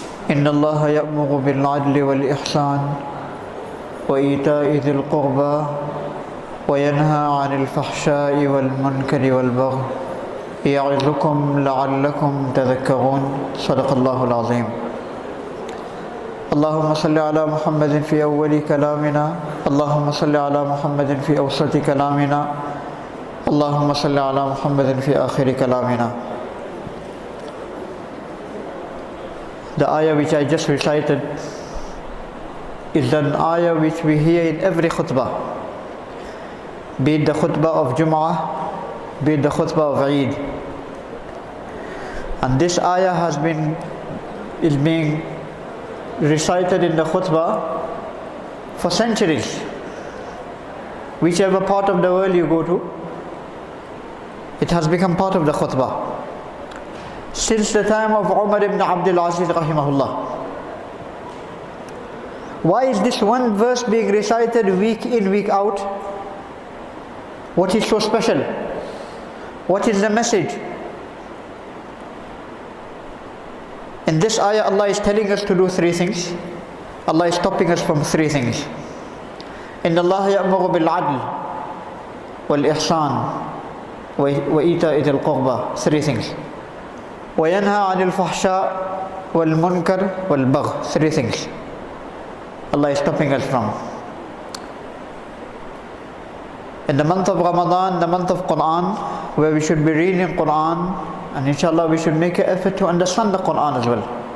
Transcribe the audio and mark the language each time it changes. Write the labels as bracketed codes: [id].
[ar] إن الله يأمر بالعدل والإحسان وإيتاء ذي القربى وينهى عن الفحشاء والمنكر والبغي يعظكم لعلكم تذكرون. صدق الله العظيم. اللهم صل على محمد في أول كلامنا، اللهم صل على محمد في أوسط كلامنا، اللهم صل على محمد في آخر كلامنا. [en] The ayah which I just recited is an ayah which we hear in every khutbah, be it the khutbah of Jum'ah, be it the khutbah of Eid. And this ayah is being recited in the khutbah for centuries. Whichever part of the world you go to, it has become part of the khutbah. Since the time of Umar ibn Abdul Aziz rahimahullah. Why is this one verse being recited week in, week out? What is so special? What is the message? In this ayah, Allah is telling us to do three things. Allah is stopping us from three things. [ar] إن الله يأمر بالعدل والإحسان وإيتاء ذي القربى. [en] Three things. [ar] وينهى عن الفحشاء والمنكر والبغي. [en] Three things Allah is stopping us from. In the month of Ramadan, the month of Quran, where we should be reading Quran, and inshallah we should make an effort to understand the Quran as well.